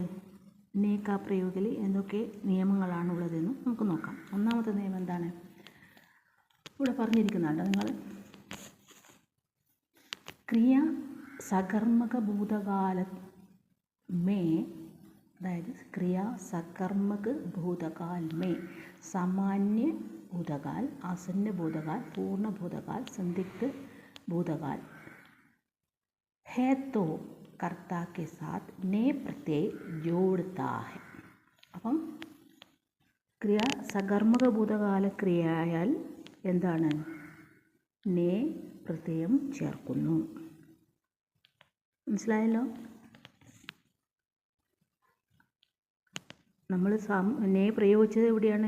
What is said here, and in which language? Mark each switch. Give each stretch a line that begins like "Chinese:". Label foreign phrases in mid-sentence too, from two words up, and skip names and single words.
Malayalam: നേക പ്രയോഗിൽ എന്തൊക്കെ നിയമങ്ങളാണുള്ളതെന്ന് നമുക്ക് നോക്കാം. ഒന്നാമത്തെ നിയമം എന്താണ്? ഇവിടെ പറഞ്ഞിരിക്കുന്നുണ്ട് നിങ്ങൾ.
Hindi: क्रिया सकर्मक भूतकाल में, അതായത് क्रिया सकर्मक भूतकाल में सामान्य भूतकाल, आसन्न भूतकाल, पूर्ण भूतकाल, संदिग्ध भूतकाल है तो कर्ता के साथ ने प्रत्यय जोड़ता है.
Malayalam: അപ്പം ക്രിയ സകർമ്മക ഭൂതകാല ക്രിയയാൽ എന്താണ്? നേ പ്രത്യയം ചേർക്കുന്നു. മനസ്സിലായല്ലോ? നമ്മൾ പ്രയോഗിച്ചത് എവിടെയാണ്?